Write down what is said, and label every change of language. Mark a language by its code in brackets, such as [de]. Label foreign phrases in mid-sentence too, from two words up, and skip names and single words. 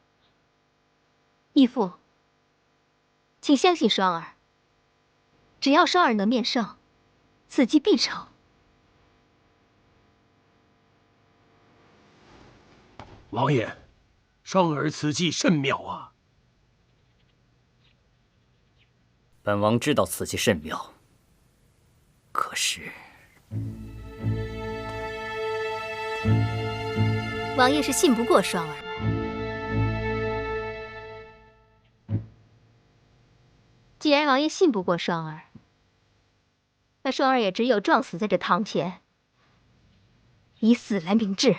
[zh] 義父，請相信雙兒，只要雙兒能面聖，此計必成。王爺，雙兒此計甚妙啊！本王知道此計甚妙，可是王爺是信不过双儿。既然王爷信不过双儿，那双儿也只有撞死在这堂前，以死来明志。